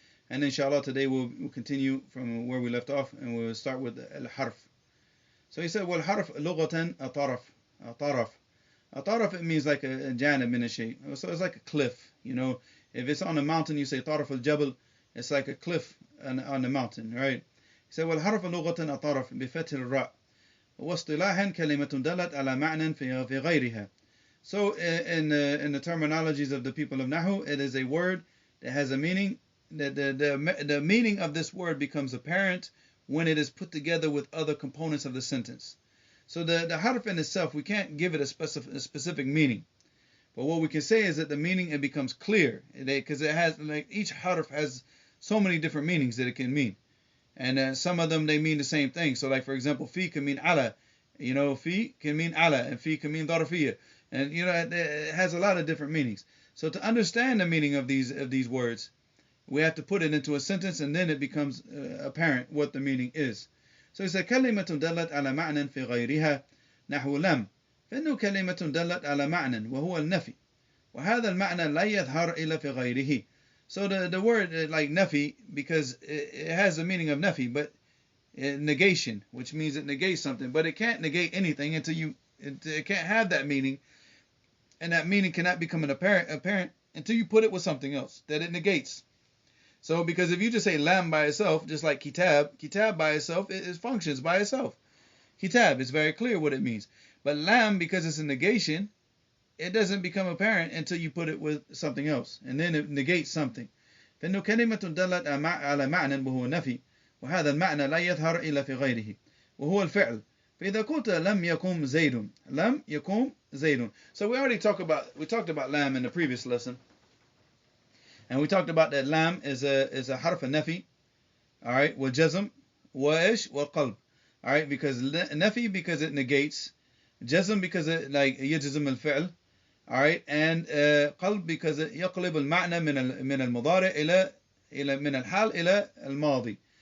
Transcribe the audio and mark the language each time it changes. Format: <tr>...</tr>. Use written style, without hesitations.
<en>And inshallah today we'll continue from where we left off, and we'll start with Al-Harf. So he said,</en> <ar>وَالْحَرْف لُغَةً أَطَرَف. أَطَرَف.</ar> <en>أَطَرَف, it means like a</en> <ar>janib min shay.</ar> <en>So it's like a cliff, you know. If it's on a mountain, you say</en> <ar>طرف الجبل.</ar> <en>It's like a cliff on the mountain, right?</en> <ar>He said, والحرف لغة أطرف بفتح الراء واصطلاحا كلمة دلت على معنى في غيرها.</ar> <en>So in the terminologies of the people of Nahu, it is a word that has a meaning. The meaning of this word becomes apparent when it is put together with other components of the sentence. So the harf in itself, we can't give it a specific meaning. But what we can say is that the meaning, it becomes clear, because it has, like, each harf has so many different meanings that it can mean. And some of them, they mean the same thing. So like, for example, fi can mean ala. You know, fi can mean ala, and fi can mean darafiyya. And, you know, it has a lot of different meanings. So to understand the meaning of these words, we have to put it into a sentence, and then it becomes apparent what the meaning is. So he said,</en> <ar>كلمة دلت على معنى في غيرها نحو لم. فإنه كلمة دلت على معنى وهو النفي. وهذا المعنى لا يظهر إلا في غيره.</ar> <en>So the word like nafi, because it has the meaning of nafi, but negation, which means it negates something, but it can't negate anything until it can't have that meaning, and that meaning cannot become an apparent until you put it with something else that it negates. So because if you just say lam by itself, just like kitab by itself, it functions by itself. Kitab is very clear what it means, but lam, because it's a negation, it doesn't become apparent until you put it with something else, and then it negates something.</en> <ar>فإنه كلمة دلت على معنى وهو نفي وهذا المعنى لا يظهر إلا في غيره وهو الفعل. فإذا قلت لم يقم زيد لم يقم زيد.</ar> <en>So we talked about lam in the previous lesson, and we talked about that lam is a harf nafi, all right,</en> <ar>وجزم وإيش وقلب,</ar> <en>all right, because nafi because it negates, jazm because it like</en> <ar>يجزم الفعل,</ar> <en>all right, and قلب because it</en> <ar>يقلب المعنى من المضارع إلى من الحال إلى الماضي.</ar>